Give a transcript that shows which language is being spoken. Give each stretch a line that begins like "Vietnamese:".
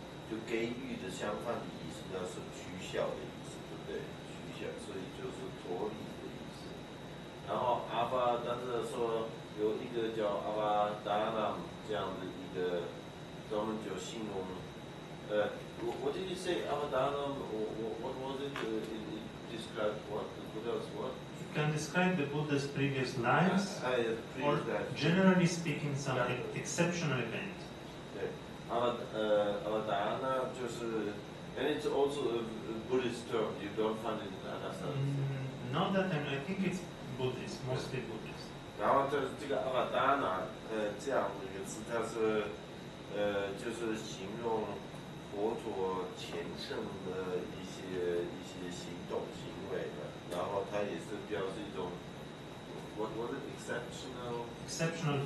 Chinese: 就给予的相反的意思，那是取消的意思，对不对？取消，所以就是脱离的意思。然后阿巴，但是说有一个叫阿巴达那这样的一个，专门就形容，
English: what did you say? Avadana, what was it? It described what? The Buddha's what? It can describe the Buddha's previous lives, or generally speaking, some exceptional event. Avadana 就是 and it's also a Buddhist term. You don't find it in other stuff. Not that I think it's Buddhist, mostly Buddhist.
Chinese: 然后这个 Avadana 这样的一个词，它是就是形容佛陀虔诚的一些行动行为的，然后它也是表示一种
English: what was it exceptional